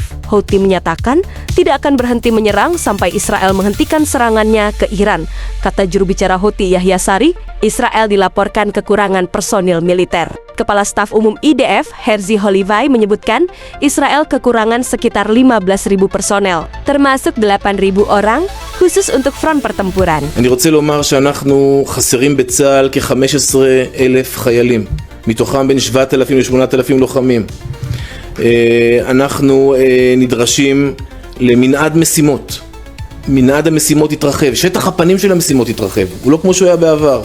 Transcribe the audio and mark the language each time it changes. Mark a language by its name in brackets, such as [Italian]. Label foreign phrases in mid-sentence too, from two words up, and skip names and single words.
[Indonesian] Houthi menyatakan tidak akan berhenti menyerang sampai Israel menghentikan serangannya ke Iran. Kata juru bicara Houthi Yahya Sari, Israel dilaporkan kekurangan personil militer. Kepala Staf Umum IDF, Herzi Holivai, menyebutkan Israel kekurangan sekitar 15.000 personel, termasuk 8.000 orang khusus untuk front pertempuran. [Hebrew] אני רוצה לומר שאנחנו חסרים בצה"ל כ-15,000 חיילים, מתוכם בין 7,000 ל-8,000 לוחמים. אנחנו נדרשים למנעד משימות. מנעד המשימות יתרחב, שטח הפנים של המשימות יתרחב, הוא לא כמו שהוא היה בעבר.